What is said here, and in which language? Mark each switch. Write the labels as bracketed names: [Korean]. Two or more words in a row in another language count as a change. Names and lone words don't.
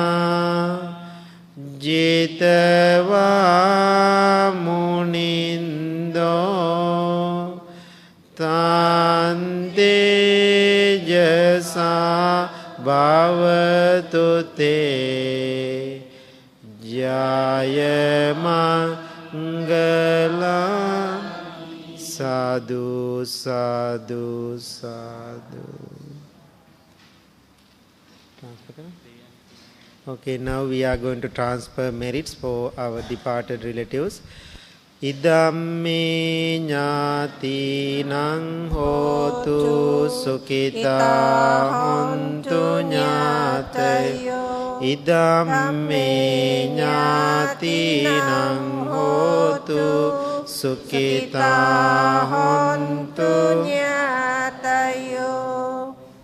[Pali] jitava munindo tante jasa bhavatu te jaya mangala Sadhu, sadhu, sadhu. [English] Okay, now we are going to transfer merits for our departed relatives. [Pali] Idamme ñātīnaṁ hotu sukhita hontu ñātayo. Idamme ñātīnaṁ hotu Sukhita hontu ñātayo.